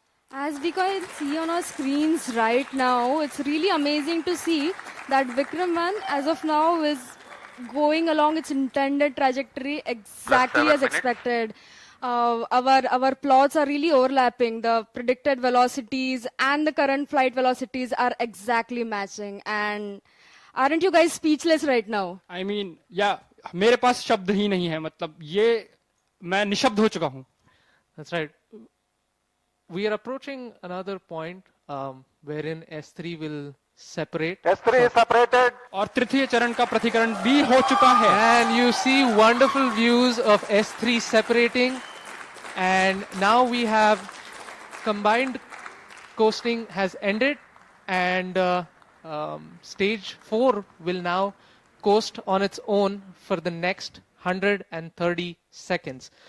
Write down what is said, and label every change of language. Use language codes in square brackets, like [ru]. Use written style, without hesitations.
[en] As we can see on our screens right now, it's really amazing to see that Vikram-1 as of now is going along its intended trajectory exactly as expected. Our plots are really overlapping. The predicted velocities and the current flight velocities are exactly matching. And aren't you guys speechless right now? I mean, yeah, [hi] मेरे पास शब्द ही नहीं है, मतलब ये मैं निशब्द हो चुका हूँ। [en] That's right. We are approaching another point wherein S3 will separate. S3 is separated. [hi] और तृतीय चरण का प्रतिकरण भी हो चुका है। [en] And you see wonderful views of S3 separating. And now we have combined coasting has ended, and stage 4 will now coast on its own for the next 130 seconds.